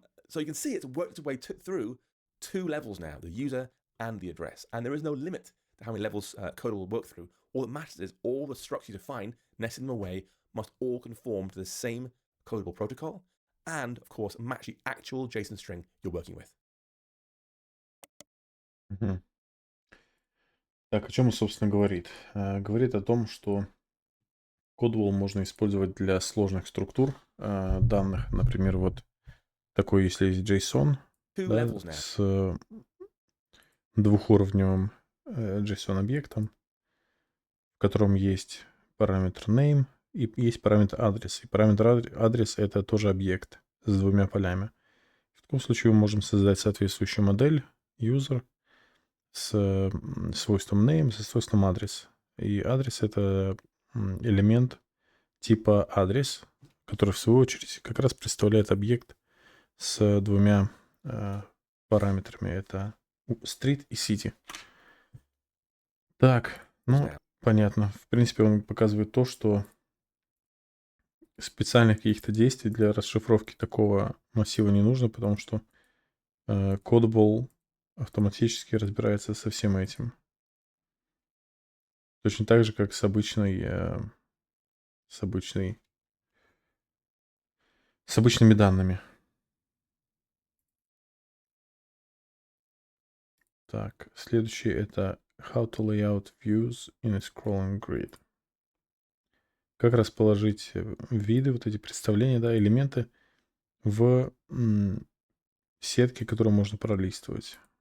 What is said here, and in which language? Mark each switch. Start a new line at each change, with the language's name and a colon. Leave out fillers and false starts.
English: So you can see it's worked its way through two levels now, the user and the address. And there is no limit to how many levels Codable will work through. All that matters is all the structures you define, nested in a way, must all conform to the same Codable protocol and, of course, match the actual JSON string you're working with. Мгм.
Russian: Так, о чем он, собственно, говорит? Говорит о том, что Codable можно использовать для сложных структур данных. Например, вот такой, если есть JSON,
English: Two
Russian: да,
English: levels now.
Russian: с двухуровневым JSON-объектом, в котором есть параметр name и есть параметр адрес. И параметр адрес — это тоже объект с двумя полями. В таком случае мы можем создать соответствующую модель user с свойством name, со свойством адрес. И адрес — это элемент типа адрес, который в свою очередь как раз представляет объект с двумя параметрами. Это street и city. Так, ну, понятно. В принципе, он показывает то, что специальных каких-то действий для расшифровки такого массива не нужно, потому что Codable автоматически разбирается со всем этим. Точно так же, как с обычными данными. Так, следующий — это
English: How to lay out views in a scrolling grid.
Russian: Как расположить виды, вот эти представления, да, элементы в сетке, которую можно пролистывать.